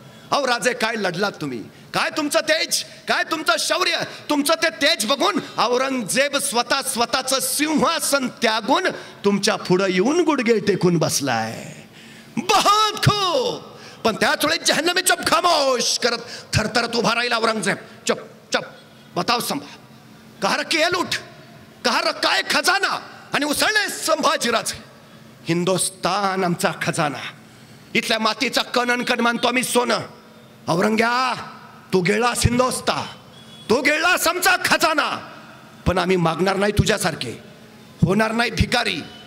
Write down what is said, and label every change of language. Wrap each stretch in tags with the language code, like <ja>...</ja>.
<mr>अहो राजे काय लढलात तुम्ही, काय तुमचं तेज, काय तुमचं शौर्य, तुमचं ते तेज बघून औरंगजेब स्वतःचं सिंहासन त्यागून तुमच्या पुढे येऊन गुडघे टेकून बसलाय. बहुत खूप. पण त्याच वेळेस</mr> <hi>जहन्नमी चुप खामोश</hi> <mr>करत थरथरत उभा राहिला औरंगजेब.</mr> <hi>चुप चुप, बताओ संभा, कहा रखी है लूट, कहा रखा है खजाना?</hi> <mr>आणि उसळले संभाजीराजे, हिंदुस्तान आमचा खजाना, इथल्या मातीचा कण कण मानतो आम्ही सोनं. औरंग्या तू गेलास हिंदोस्ता, तू गेलास आमचा खजाना, पण आम्ही मागणार नाही तुझ्यासारखे, होणार नाही भिकारी.</mr>